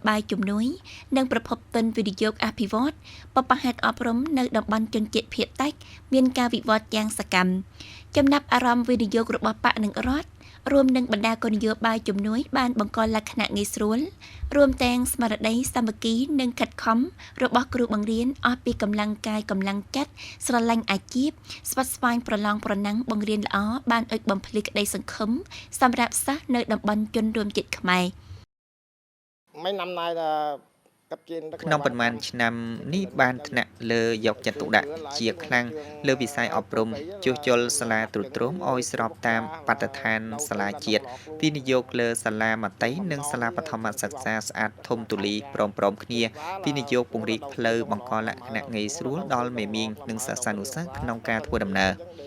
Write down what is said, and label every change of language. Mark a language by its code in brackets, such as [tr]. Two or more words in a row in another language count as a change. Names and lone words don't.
[km] បាយជំនួយនិងប្រភពទុនវិនិយោគអភិវឌ្ឍបបហេតុអប់រំនៅតំបន់ជនជាតិភាគតិចមានការវិវត្តយ៉ាងសកម្មចំណាប់អារម្មណ៍វិនិយោគរបស់បកនិងរដ្ឋរួមនឹងបណ្ដាគោលនយោបាយជំនួយបានបង្កលក្ខណៈងាយស្រួលរួមទាំងស្មារតីសាមគ្គីនិងខិតខំរបស់គ្រូបង្រៀនអស់ពីកម្លាំងកាយកម្លាំងចិត្តស្រឡាញ់អាជីពស្វិតស្វាញប្រឡងប្រណាំងបង្រៀនល្អបានអុជបំភ្លឺក្តីសង្ឃឹមសម្រាប់សិស្សនៅតំបន់ជនរួមជាតិខ្មែរ [vi] mấy năm nay là cấp trên [km] ក្នុងប៉ុន្មានឆ្នាំនេះបានថ្នាក់លើយកចិត្តទុកដាក់ជាខ្លាំងលើវិស័យអប់រំជួសជុលសាលាទ្រុឌទ្រោមឲ្យស្របតាមបទដ្ឋានសាលាជាតិវិនិយោគលើសាលាមត្តេយ្យនិងសាលាបឋមសិក្សាស្អាតធំទូលាយព្រមគ្នាវិនិយោគពង្រីកផ្លូវបង្កលក្ខណៈងាយស្រួលដល់មេមាងនិងសិស្សានុសិស្សក្នុងការធ្វើដំណើរ